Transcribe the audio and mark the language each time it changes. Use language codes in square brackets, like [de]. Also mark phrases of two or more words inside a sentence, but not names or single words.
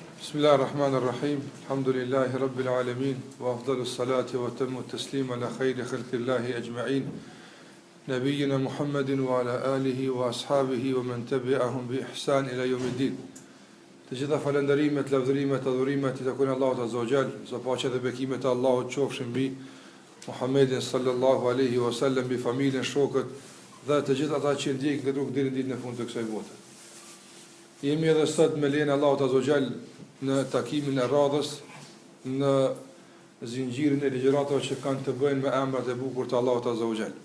[ar] بسم الله الرحمن الرحيم. الحمد لله رب العالمين وأفضل الصلاة وأتم التسليم على خير خلق الله أجمعين. نبينا محمد وعلى آله وأصحابه ومن تبعهم بإحسان إلى يوم الدين. [sq] Të gjitha falënderimet, lavdërimet, adhurimet i takojnë Allahut [ar] عز وجل, [sq] sa paqja dhe bekimet e Allahut qofshin mbi Muhammedin [ar] صلى الله عليه وسلم, [sq] mbi familjen, shokët dhe të gjithë ata që ndjekin këtë rrugë deri në ditën e fundit të kësaj bote. Jemi edhe sot me lejen e Allahut [ar] عز وجل [sq] në takimin e radhës në zinxhirin e ligjëratave që kanë të bëjnë me emrat e bukur të Allahut [ar] عز وجل.